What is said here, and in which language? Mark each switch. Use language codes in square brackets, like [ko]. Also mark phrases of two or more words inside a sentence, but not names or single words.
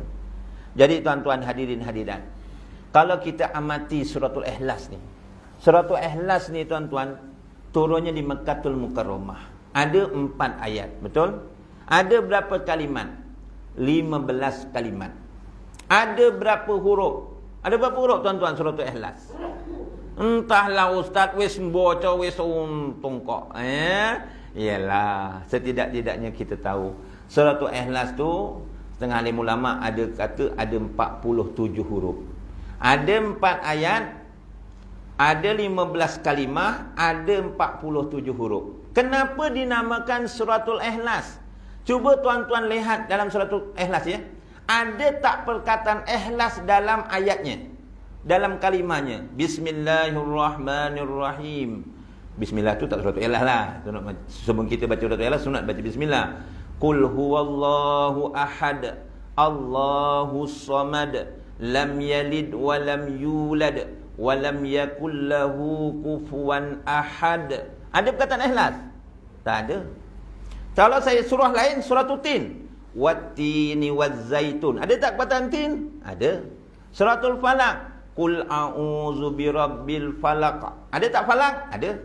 [ms] Jadi tuan-tuan hadirin hadirat, kalau kita amati suratul Ikhlas ni, suratul Ikhlas ni tuan-tuan turunnya di Mekkatul Mukarramah. Ada 4 ayat, betul? Ada berapa kalimat? 15 kalimat. Ada berapa huruf? Ada berapa huruf, tuan-tuan, suratul Ikhlas? Entahlah ustaz, [jv] wis baca wis untung kok. [ms] Yalah, setidak-tidaknya kita tahu suratul Ikhlas tu setengah alim ulama ada kata ada 47 huruf. Ada 4 ayat, ada 15 kalimah, ada 47 huruf. Kenapa dinamakan suratul Ikhlas? Cuba tuan-tuan lihat dalam suratul Ikhlas ya. Ada tak perkataan ikhlas dalam ayatnya? Dalam kalimahnya. Bismillahirrahmanirrahim. Bismillah tu tak suratul Ikhlas lah. Sebelum kita baca suratul Ikhlas, sunat baca bismillah. [ar] قل هو الله أحد، الله الصمد، لم يلد ولم يولد ولم يكن له كفوا أحد. [ms] Ada perkataan ikhlas? Tak ada. Kalau saya surah lain, suratul tin, [ar] والتين والزيتون, [ms] ada tak perkataan tin? Ada. Suratul falaq, [ar] قل أعوذ برب الفلق, [ms] ada tak falaq? Ada.